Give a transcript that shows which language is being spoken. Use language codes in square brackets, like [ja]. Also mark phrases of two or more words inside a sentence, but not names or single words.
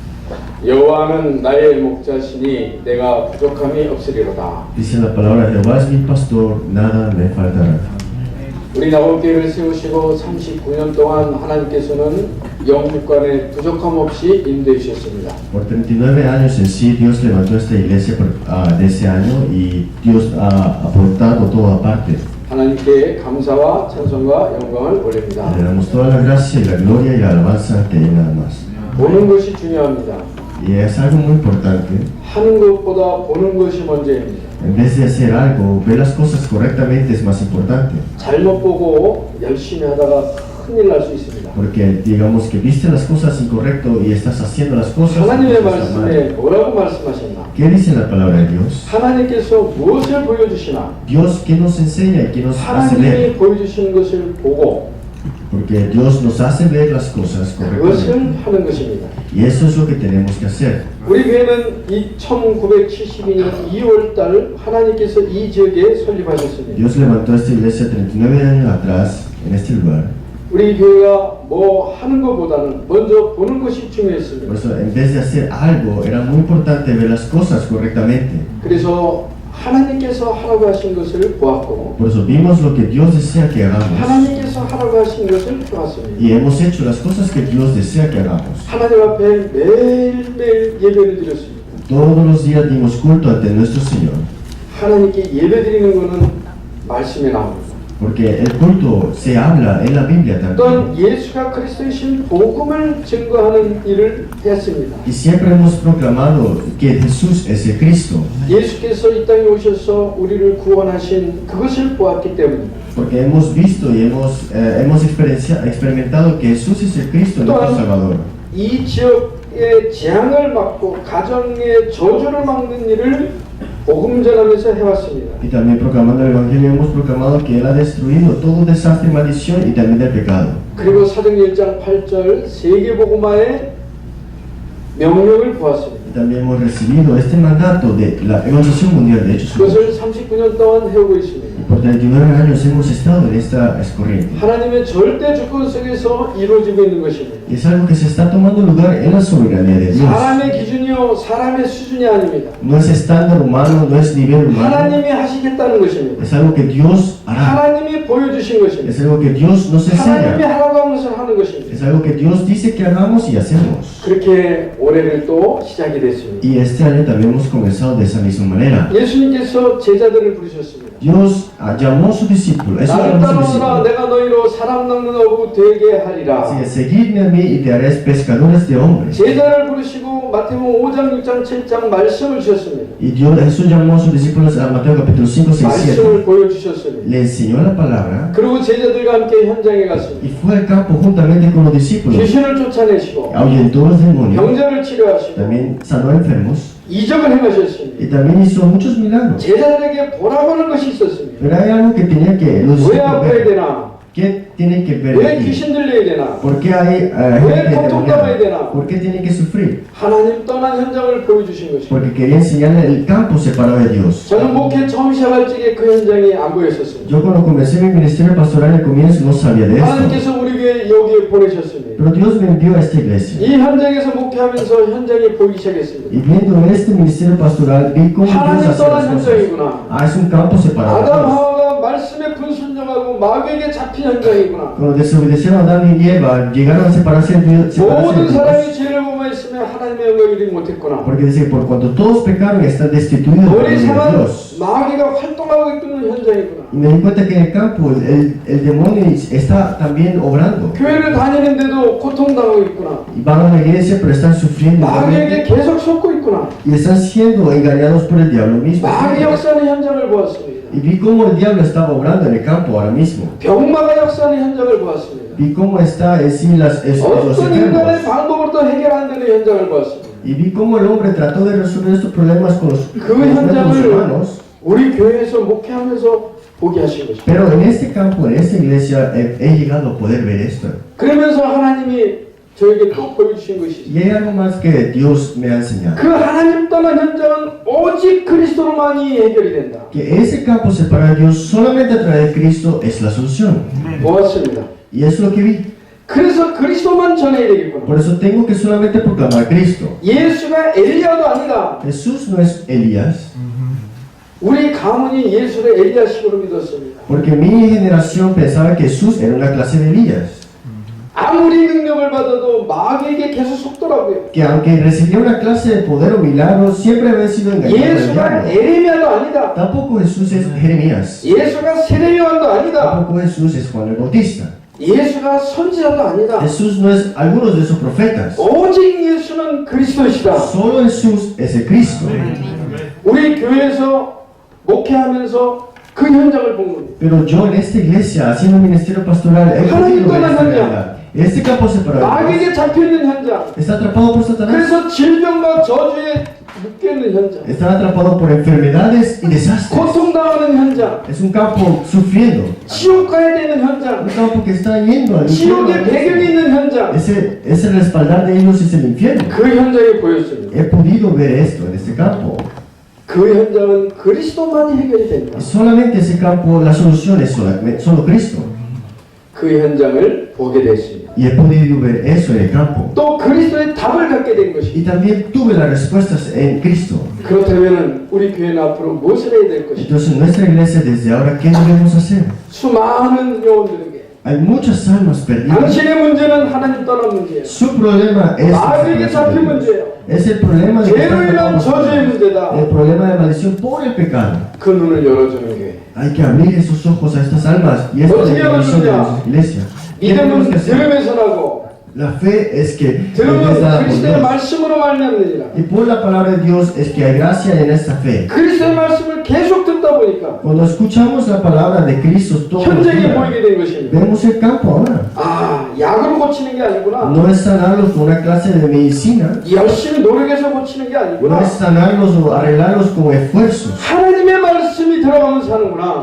[ko] 여호와는 나의 목자시니 내가 부족함이 없으리로다. [es] Dice la palabra, Jehová es mi pastor, nada me faltará. [ko] 우리 나홀교회를 세우시고 39년 동안 하나님께서는 영육간에 부족함 없이 인도해 주셨습니다. [es] Por 39 años en sí, Dios levantó esta iglesia de ese año y Dios ha aportado toda parte. [ko] 하나님께 감사와 찬송과 영광을 올립니다. [es] Le damos toda la gracia y la gloria y la alabanza ante Él nada más. [ko] 보는 것이 중요합니다. [es] Y es algo muy importante. [ko] 하는 것보다 보는 것이 먼저입니다. [es] En vez de hacer algo, ver las cosas correctamente es más importante. [ko] 잘못 보고 열심히 하다가 큰일 날 수 있습니다. [es] Porque digamos que viste las cosas incorrecto y estás haciendo las cosas [ko] 하나님의 [es] mal. [ko] 말씀에 뭐라고 말씀하셨나? [es] ¿Qué dice la palabra de Dios? [ko] 하나님께서 무엇을 보여주시나? [es] Dios, ¿qué nos enseña y qué nos hace [ko] 하나님이 [es] ver? [ko] 보여주시는 것을 보고 [es] Porque Dios nos hace ver las cosas correctamente. [ko] 그것을 하는 것입니다. [es] Y eso es lo que tenemos que hacer. [ko] 우리 교회는 1972년 2월달 하나님께서 이 지역에 설립하셨습니다. [es] Dios levantó esta iglesia 39 años atrás en este lugar. [ko] 우리 교회가 뭐 하는 것보다는 먼저 보는 것이 [es] Por [ko] 중요했습니다. [es] eso, en vez de hacer algo, era muy importante ver las cosas correctamente. [ko] 그래서 하나님께서 하라고 하신 것을 보았고 [es] Por eso vimos lo que Dios desea que hagamos. [ko] 하나님께서 하라고 하신 것을 보았습니다. [es] Y hemos hecho las cosas que Dios desea que hagamos. [ko] 하나님 앞에 매일매일 예배를 드렸습니다. [es] Todos los días dimos culto ante nuestro Señor. [ko] 하나님께 예배 드리는 것은 말씀에 나옵니다. [es] Porque el culto se habla en la Biblia también. [ko] 또한 예수가 그리스도이신 복음을 증거하는 일을 했습니다. [es] Y siempre hemos proclamado que Jesús es el Cristo. [ko] 예수께서 이 땅에 오셔서 우리를 구원하신 그것을 보았기 때문입니다. [es] Porque hemos visto y hemos experimentado que Jesús es el Cristo, nuestro Salvador. [ko] 이 지역의 재앙을 막고 가정의 저주를 막는 일을 복음 전하면서 해왔습니다. [es] Y también proclamando el Evangelio hemos proclamado que Él ha destruido todo desastre y maldición y también el pecado. [ko] 그리고 사도행전 1장 8절 세계복음화의 명령을 보았습니다. [es] Y también hemos recibido este mandato de la evangelización mundial de Hechos. [ko] 그것을 39년 동안 해오고 있습니다. [es] Y por 39 años hemos estado en esta corriente. [ko] 하나님의 절대 주권 속에서 이루어지고 있는 것입니다. [es] Y es algo que se está tomando lugar en la soberanía de Dios. [ko] 사람의 기준이요 사람의 수준이 아닙니다. [es] No es estándar humano, no es nivel humano. [ko] 하나님이 하시겠다는 것입니다. [es] Es algo que Dios hará. [ko] 하나님이 보여주신 것입니다. [es] Es algo que Dios nos [ko] 하나님이 [es] enseña. [ko] 하라고 하는 것을 하는 것입니다. [es] Es algo que Dios dice que hagamos y hacemos. [ko] 그렇게 올해를 또 시작이 됐습니다. [es] Y este año también hemos comenzado de esa misma manera. [ko] 예수님께서 제자들을 부르셨습니다. [es] Dios llamó a sus discípulos. Eso [ko] 나를 [es] llamó a sus [ko] 따라오라 [es] discípulos. [ko] 내가 너희로 사람 낚는 어부 되게 하리라. [es] Así que seguidme a mí y te haré pescadores de hombres. [ko] 제자를 부르시고 마태복음 5장, 6장, 7장 말씀을 주셨습니다. [es] Y Jesús llamó a sus discípulos a Mateo capítulo 5, 6, 7. [ko] 말씀을 보여주셨습니다. [es] Le enseñó la palabra [ko] 그리고 제자들과 함께 현장에 갔습니다. [es] y fue al campo juntamente con los discípulos. [ko] 귀신을 쫓아내시고 [es] Ahuyentó a los demonios. [ko] 병자를 치료하시고 [es] También sanó enfermos. [ko] 이적을 행하셨습니다. [es] Y también hizo muchos milagros. [ko] 제자들에게 보라고 하는 것이 있었습니다. [es] Pero hay algo que tenía que los [ko] 왜 [es] discípulos [ko] 아파야 [es] ver. [ko] 되나? [es] ¿Qué tienen que ver [ko] 왜 [es] aquí? [ko] 귀신 들려야 되나? [es] ¿Por qué hay [ko] 왜 [es] gente [ko] 고통당해야 [es] endemoniada? [ko] 되나? [es] ¿Por qué tienen que sufrir? [ko] 하나님 떠난 현장을 보여주신 것입니다. [es] Porque quería enseñarle el campo separado de Dios. [ko] 저는 목회 처음 시작할 적에 그 현장이 안 보였었습니다. [es] Yo cuando comencé mi ministerio pastoral al comienzo no sabía de esto. [ko] 하나님께서 우리 교회 여기에 보내셨습니다. [es] Pero Dios me envió a esta iglesia. [ko] 이 현장에서 목회하면서 현장이 보이기 시작했습니다. [es] Y viendo en este ministerio pastoral vi cómo Dios [ko] 하나님 [es] hace [ko] 떠난 [es] las cosas. [ko] 현장이구나. [es] Ah, es un campo separado de [ko] 아담 [es] Dios. [ko] 하와가 말씀에 불순종하고 마귀에게 잡힌 현장이구나. [es] Cuando desobedecieron a Adán y Eva, llegaron a separarse de Dios. [ko] 모든 사람이 죄를 범했으며 하나님의 영광을 이루지 못했구나. [es] Porque dice, por cuando todos pecaron están destituidos de [ko] 우리 삶은 [es] Dios. [ko] 마귀가 활동하고 있는 현장이구나. [es] Y me di cuenta que en el campo el demonio está también obrando. [ko] 교회를 다니는데도 고통당하고 있구나. [es] Y van a la iglesia pero están sufriendo. [ko] 마귀에게 계속 속고 있구나. [es] Y están siendo engañados por el diablo mismo. [ko] 마귀 역사는 현장을 보았습니다. [es] Y vi cómo el diablo estaba obrando en el campo ahora mismo. [ko] 병마가 역사는 현장을 보았습니다. [es] Vi cómo está en sí los [ko] 어떤 인간의 [es] enfermos. [ko] 방법으로도 해결 안 되는 현장을 보았습니다. [es] Y vi cómo el hombre trató de resolver estos problemas con los [ko] 그 [es] métodos [ko] 현장을 [es] humanos. [ko] 우리 교회에서 목회하면서 보게 하신 것입니다. [es] Pero en este campo, en esta iglesia, he llegado a poder ver esto. [ko] 그러면서 하나님이 저에게 또 보여주신 것이 [es] Y hay algo más que Dios me ha enseñado. [ko] 그 하나님 떠난 현장은 오직 그리스도로만이 해결이 된다. [es] Que ese campo separado de Dios solamente a través de Cristo es la solución. [ko] 보았습니다. [es] Y eso es lo que vi. [ko] 그래서 그리스도만 전해야 되겠구나. [es] Por eso tengo que solamente proclamar Cristo. [ko] 예수가 엘리야도 아니다. [es] Jesús no es Elías, [ko] 우리 가문이 예수를 엘리야식으로 믿었습니다. [es] porque mi generación pensaba que Jesús era una clase de Elías, [ko] 아무리 능력을 받아도 마귀에게 계속 속더라고요. [es] que aunque recibía una clase de poder o milagro, siempre había sido engañado por el [ko] 예수가 [es] diablo. [ko] 에레미야도 아니다. [es] Tampoco Jesús es Jeremías, [ko] 예수가 세례요한도 아니다. [es] tampoco Jesús es Juan el Bautista. [ko] 예수가 선지자도 아니다. [es] Jesús no es algunos de esos profetas. [ko] 오직 예수는 그리스도시다. [es] Solo Jesús es el Cristo. [ko] 우리 교회에서 목회하면서 그 현장을 본 겁니다. [es] Pero yo en esta iglesia, haciendo un ministerio pastoral, he podido ver esta realidad. Este campo separado [ko] 마귀에게 잡혀있는 현장. [es] está atrapado por Satanás, [ko] 그래서 질병과 저주에 묶여있는 현장. [es] está atrapado por enfermedades y desastres. [ko] 고통당하는 현장. [es] Es un campo sufriendo, [ko] 지옥 가야 되는 [es] un [ko] 현장. [es] campo que está yendo al infierno. [ko] 지옥의 배경이 있는 현장. [es] Ese respaldar de ellos es el infierno. [ko] 그 현장에 보였습니다. [es] He podido ver esto en este campo. [ko] 그 현장은 그리스도만이 해결이 된다. [es] Y solamente ese campo, la solución es solo Cristo. [ko] 그 현장을 보게 됐습니다. [es] Y he podido ver eso en el campo. [ko] 또 그리스도의 답을 갖게 된 것입니다. [es] Y también tuve las respuestas en Cristo. [ko] 그렇다면 우리 교회는 앞으로 무엇을 해야 될 것인가? [es] Entonces, nuestra iglesia desde ahora, ¿qué debemos hacer? [ko] 수많은 영혼들에게 [es] Hay muchas almas perdidas. [ko] 당신의 문제는 하나님 떠난 문제예요. [es] Su problema es [ko] 마귀에게 잡힌 문제예요. [es] es el problema de que [ko] 죄로 인한 저주의 문제다. [es] el problema de maldición por el pecado. [ko] 그 눈을 열어주는 교회. [es] Hay que abrir esos ojos a estas almas y esta es [ko] 어떻게 [es] la misión de [ko] 하느냐? [es] nuestra iglesia. ¿Qué tenemos [ko] 믿음은 [es] que hacer? [ko] 들음에서 나고 [es] La fe es que [ko] 들음은 [es] es dada por [ko] 그리스도의 [es] Dios. [ko] 말씀으로 말미암느니라. [es] Y por la palabra de Dios es que hay gracia en esta fe. [ko] 그리스도의 말씀을 계속 듣다 보니까 [es] Cuando escuchamos la palabra de Cristo todos los [ko] 현장에 [es] días, [ko] 보이게 된 것입니다. [es] vemos el campo ahora. [ko] 아, 약으로 고치는 게 아니구나. [es] No es sanarlos con una clase de medicina, [ko] 열심히 노력해서 고치는 게 [es] no [ko] 아니구나. [es] es sanarlos o arreglarlos con esfuerzos. [ko] 하나님의 말씀이 들어가면 사는구나.